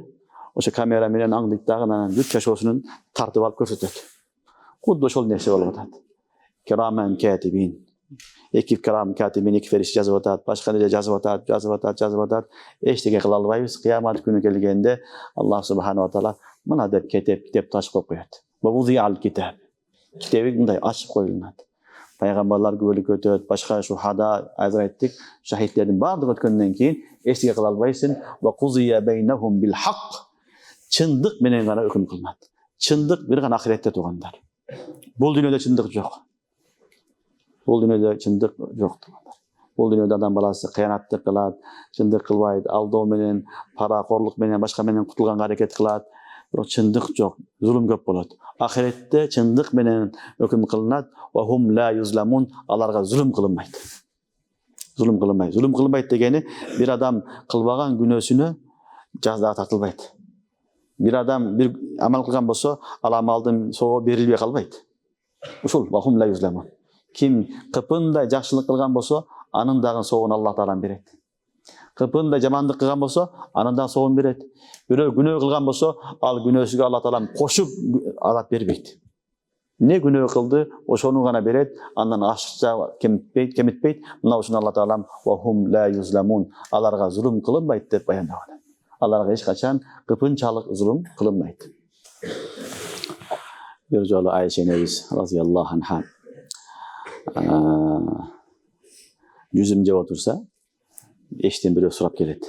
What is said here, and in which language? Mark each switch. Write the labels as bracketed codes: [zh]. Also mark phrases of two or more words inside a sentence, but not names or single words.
[ky] Ошо камера менен аңдыйт дагы анан бүт жашоосун тартып алып көрсөтөт. Кудду ошол нерсе болуп атат. [ar] كراماً كاتبين. [ky] Эки [ar] كرام كاتبين, [ky] эки фериште жазып атат, башка эле жазып атат. Эчтеке кыла албайбыз. Кыямат күнү келгенде [ar] الله سبحانه وتعالى [ky] мына деп китеп ташып коюп коет. Бабузиал китап. Китеби мындай ачып коюлат. Пайгамбарлар күбөлүк өтөт, башка шухада азыр айттык, шахидтердин баардыгы өткөндөн кийин эчтеке кыла албайсың. [ar] وقضي بينهم بالحق. [ky] Чындык менен гана өкүм кылынат. Чындык бир гана ахиретте тургандар. Бул дүйнөдө чындык жок. Бул дүйнөдө чындык жок. Бул дүйнөдө адам баласы кыянаттык кылат, чындык кылбайт, алдоо менен, паракорлук менен, башка менен кутулганга аракет кылат. Бирок чындык жок, зулум көп болот. Ахиретте чындык менен өкүм кылынат. [ar] وهم لا يظلمون, [ky] аларга зулум кылынбайт. Зулум кылынбайт. Зулум кылынбайт дегени бир адам кылбаган күнөөсүнө жаза тартылбайт. Бир адам бир амал кылган болсо, ал амалдын соого берилбей калбайт. [ar] Ушул وهم لا يظلمون. [ky] Ким кыпындай жакшылык кылган болсо, анын дагы соогун [ar] الله تعالى [ky] берет. Кыпындай жамандык кылган болсо, анын дагы соогун берет. Бирөө күнөө кылган болсо, ал күнөөсүгө [ar] الله تعالى [ky] кошуп азап бербейт. Не күнөө кылды, ошону гана берет, андан ашыкча кемитпейт. Мына ушуну [ar] الله تعالى وهم لا يظلمون, [ky] аларга зулум кылынбайт деп баяндаган. Аларга эч качан кыпынчалык зулум кылынбайт. Бир жолу Айша энебиз [ar] رضي الله عنها [ky] жүзүм жеп отурса, эчтен бирөө сурап келет.